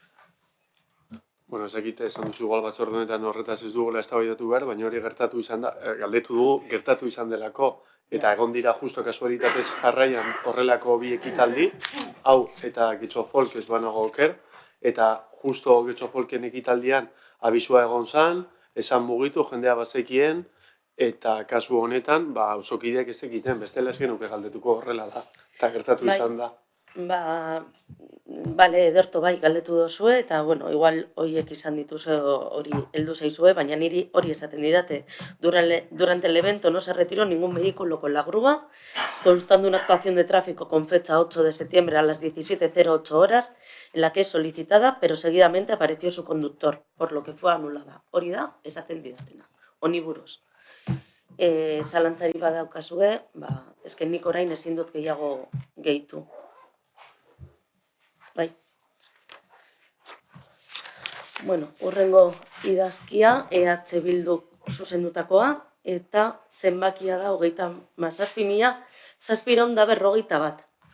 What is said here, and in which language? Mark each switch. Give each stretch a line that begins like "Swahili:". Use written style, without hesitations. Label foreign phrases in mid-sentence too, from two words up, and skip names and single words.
Basque: Ez dakite esan duzu igual batzorde honetan horretaz ez dugula eztabaidatu behar, baina hori gertatu izan da, galdetu dugu gertatu izan delako, eta egon dira justo kasualitatez jarraian horrelako bi ekitaldi, hau eta Getxo Folk ez banago oker, eta justo Getxo Folken ekitaldian abisua egon zan, esan mugitu, jendea bazekien, eta kasu honetan, auzokideak ez ekiten, bestela ez genuke galdetuko horrela da, eta gertatu izan da. Ederto bai, galdetu dozue, eta, igual horiek izan dituzu hori heldu zaizue, baina niri hori esaten didate.
Spanish: Durante el evento no se retiró ningún vehículo con la grúa, constando una actuación de tráfico con fecha 8 de septiembre a las 17:08 horas, en la que es solicitada, pero seguidamente apareció su conductor, por lo que fue anulada.
Basque: Hori da, esaten didatena, honi buruz. Zalantzari badaukazue, eske nik orain ezin dut gehiago gehitu. Bai. Hurrengo idazkia, EH Bilduk zuzendutakoa, eta zenbakia da 37.741.